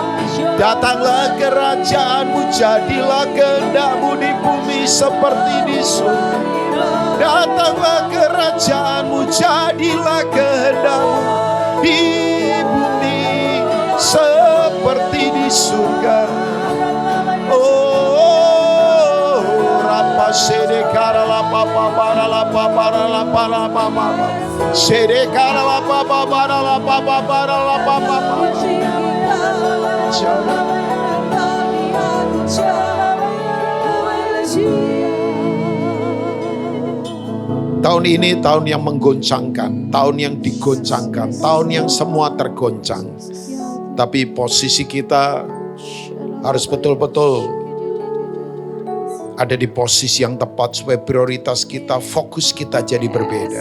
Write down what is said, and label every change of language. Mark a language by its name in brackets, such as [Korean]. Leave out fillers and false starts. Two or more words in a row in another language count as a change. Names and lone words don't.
[Indonesian] Datanglah kerajaan-Mu, jadilah kehendak-Mu di bumi seperti di surga. Datanglah kerajaan-Mu, jadilah kehendak-Mu di bumi seperti di surga. Oh, rapa sedekara la papa para la papa la para mama. Sedekara la papa para la papa para la papa. Tahun ini tahun yang menggoncangkan, tahun yang digoncangkan, tahun yang semua tergoncang. Tapi posisi kita harus betul-betul ada di posisi yang tepat supaya prioritas kita, fokus kita jadi berbeda.